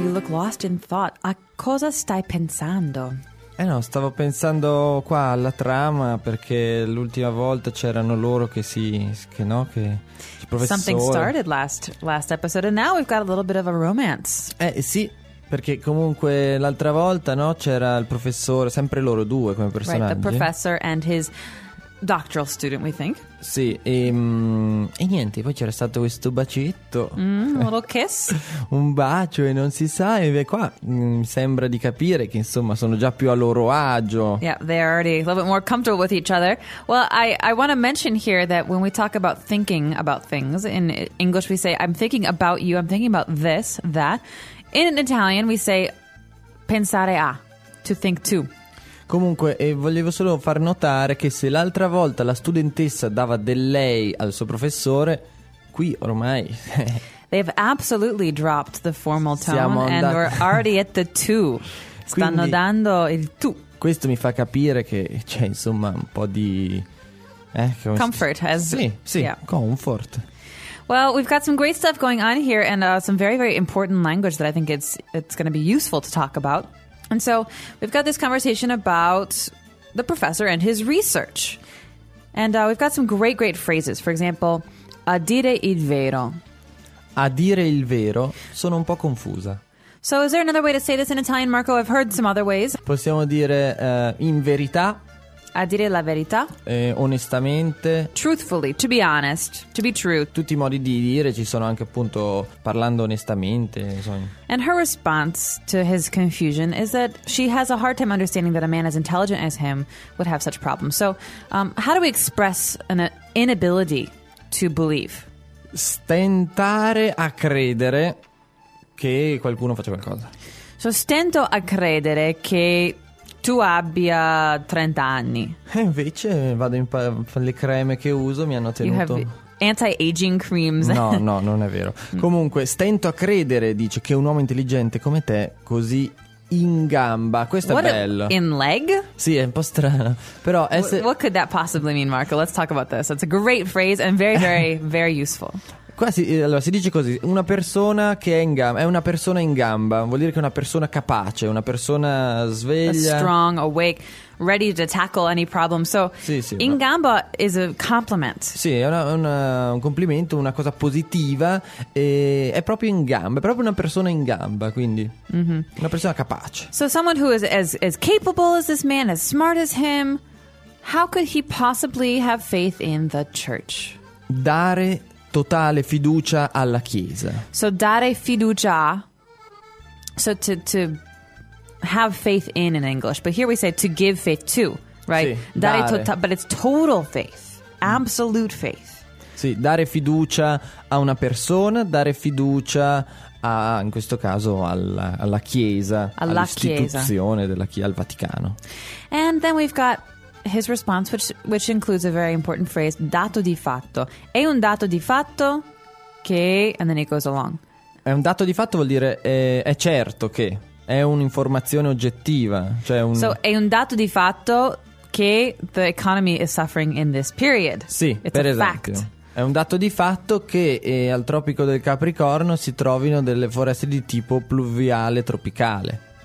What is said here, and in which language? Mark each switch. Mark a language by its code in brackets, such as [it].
[en] Lost in thought. [it] A cosa stai pensando? Eh no, stavo pensando qua alla trama, perché l'ultima volta c'erano loro che si... che no, che... il professore. [en] Something started last episode and now we've got a little bit of a romance. [it] Sì, perché comunque l'altra volta, no, c'era il professore, sempre loro due come personaggi. [en] Right, the professor and his doctoral student, we think. [it] Sì, e niente, poi c'era stato questo bacetto. [en] Un little kiss. [it] Un bacio e non si sa, e qua sembra di capire che insomma sono già più a loro agio. [en] Yeah, they're already a little bit more comfortable with each other. Well, I want to mention here that when we talk about thinking about things, in English we say, I'm thinking about you, I'm thinking about this, that. In Italian we say, pensare a, to think to. [it] Comunque, volevo solo far notare che se l'altra volta la studentessa dava del lei al suo professore, qui ormai... [en] They've absolutely dropped the formal tone and we're already at the tu. [it] Stanno quindi, dando il tu. Questo mi fa capire che c'è insomma un po' di... come comfort. Comfort. [en] Well, we've got some great stuff going on here and some very, very important language that I think it's going to be useful to talk about. And so we've got this conversation about the professor and his research. And we've got some great, great phrases. For example, [it] a dire il vero. A dire il vero. Sono un po' confusa. [en] So is there another way to say this in Italian, Marco? I've heard some other ways. [it] Possiamo dire in verità. A dire la verità. Onestamente. [en] Truthfully, to be honest, to be true. [it] Tutti i modi di dire ci sono, anche appunto parlando onestamente. [en] And her response to his confusion is that she has a hard time understanding that a man as intelligent as him would have such problems. So, how do we express an inability to believe? [it] Stentare a credere che qualcuno faccia qualcosa. So, stento a credere che... tu abbia 30 anni. E invece vado in le creme che uso mi hanno tenuto. [en] You have anti-aging creams. [it] No, no, non è vero. Comunque, stento a credere, dice, che un uomo intelligente come te, così in gamba. Questo [en] what [it] è bello. [en] In leg? [it] Sì, è un po' strano. Però [en] what could that possibly mean, Marco? Let's talk about this. It's a great phrase and very, very, very useful. [it] Allora, si dice così: una persona che è in gamba, è una persona in gamba, vuol dire che è una persona capace, una persona sveglia. [en] A strong, awake, ready to tackle any problem. So, sì, sì, in no. gamba is a compliment. [it] Sì, è un complimento, una cosa positiva. E è proprio in gamba, è proprio una persona in gamba, quindi mm-hmm. una persona capace. [en] So, someone who is as capable as this man, as smart as him, how could he possibly have faith in the church? [it] Dare totale fiducia alla Chiesa. So dare fiducia. [en] So to have faith in English, but here we say to give faith to, right? [it] Sì, dare. [en] But it's total faith, absolute faith. [it] Sì, dare fiducia a una persona, dare fiducia a, in questo caso, alla Chiesa, all'istituzione Chiesa. Della Chiesa, al Vaticano. [en] And then we've got his response, which includes a very important phrase, dato di fatto. [it] È un dato di fatto che... [en] And then it goes along. [it] È un dato di fatto vuol dire è certo che. È un'informazione oggettiva. Cioè un... [en] So, [it] è un dato di fatto che [en] the economy is suffering in this period. [it] Sì, [en] it's [it] per [en] a [it] esempio. [en] Fact. [it] È un dato di fatto che al Tropico del Capricorno si trovino delle foreste di tipo pluviale tropicale.